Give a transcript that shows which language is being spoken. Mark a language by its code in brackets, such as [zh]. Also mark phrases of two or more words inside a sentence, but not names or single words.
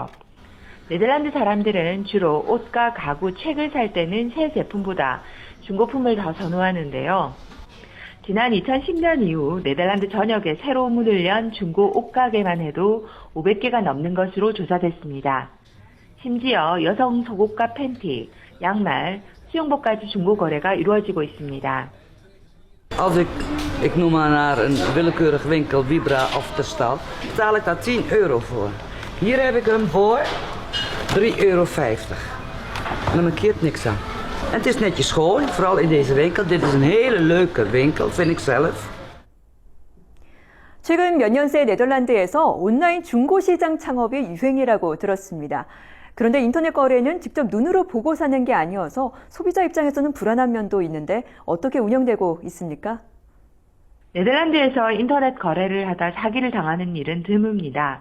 [ko] 네덜란드 사람들은 주로 옷과 가구, 책을 살 때는 새 제품보다 중고품을 더 선호하는데요. 지난 2010년 이후 네덜란드 전역에 새로 문을 연 중고 옷가게만 해도 500개가 넘는 것으로 조사됐습니다. 심지어 여성 속옷과 팬티, 양말, 수영복까지 중고 거래가 이루어지고 있습니다. [nl] Als ik noem maar naar een willekeurig winkel, Vibra of de stad, betaal ik daar 10 euro voor. Hier heb ik hem voor 3,50 euro. En dan mankeert niks aan. En het is netjes schoon, vooral in deze winkel. Dit is een hele leuke winkel, vind ik zelf. [ko] 최근 몇 년 새 네덜란드에서 온라인 중고 시장 창업이 유행이라고 들었습니다. 그런데 인터넷 거래는 직접 눈으로 보고 사는 게 아니어서 소비자 입장에서는 불안한 면도 있는데 어떻게 운영되고 있습니까? 네덜란드에서 인터넷 거래를 하다 사기를 당하는 일은 드뭅니다.